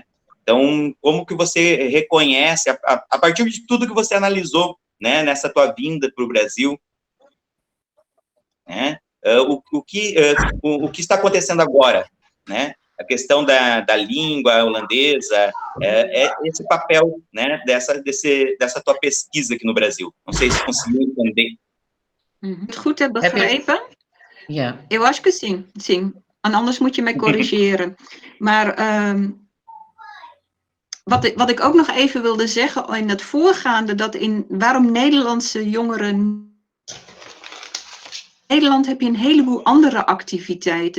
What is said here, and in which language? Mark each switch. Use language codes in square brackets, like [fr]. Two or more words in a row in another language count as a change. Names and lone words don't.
[pt] Então, como que você reconhece, a partir de tudo que você analisou, né, nessa tua vinda para o Brasil, né, o que está acontecendo agora, né? A questão da língua holandesa, esse papel, né, dessa tua pesquisa aqui no Brasil. Não sei se conseguiu entender. [nl] Goed heb begrepen? Ja. [pt] Eu acho que sim. [nl] Anders moet je mij corrigeren. Maar wat ik ook nog even wilde zeggen in het voorgaande, waarom Nederlandse jongeren... In Nederland heb je een heleboel andere activiteiten.